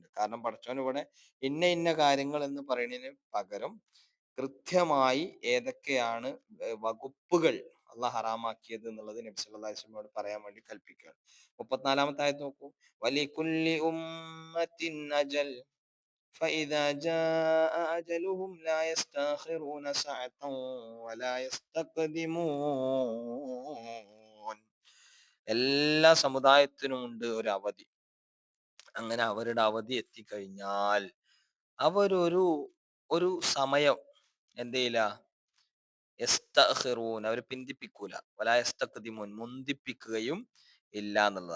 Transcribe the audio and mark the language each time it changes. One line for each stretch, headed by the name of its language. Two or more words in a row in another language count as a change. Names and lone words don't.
Malayalam: കാരണം പടച്ചോൻ ഇവിടെ ഇന്ന ഇന്ന കാര്യങ്ങൾ എന്ന് പറയുന്നതിന് പകരം കൃത്യമായി ഏതൊക്കെയാണ് വകുപ്പുകൾ അള്ളാഹ് ഹറാമാക്കിയത് എന്നുള്ളത് നബി
Arabic: صلى الله عليه وسلم
Malayalam: പറയാൻ വേണ്ടി കൽപ്പിക്കുകയാണ്. 34-ാമത്തെ ആയത്ത് നോക്കൂ.
Arabic: ولكل أمة أجل فإذا جاء أجلهم لا يستأخرون ساعة ولا يستقدمون.
Malayalam: എല്ലാ സമുദായത്തിനും ഉണ്ട് ഒരു അവധി. അങ്ങനെ അവരുടെ അവധി എത്തിക്കഴിഞ്ഞാൽ അവരൊരു ഒരു സമയം എന്ത് ചെയ്യില്ല, യസ്തഖിറൂൻ, അവർ പിന്തിപ്പിക്കൂല,
Arabic: ولا يستقدمون,
Malayalam: മുന്തിപ്പിക്കുകയും ഇല്ല എന്നുള്ളതാണ്.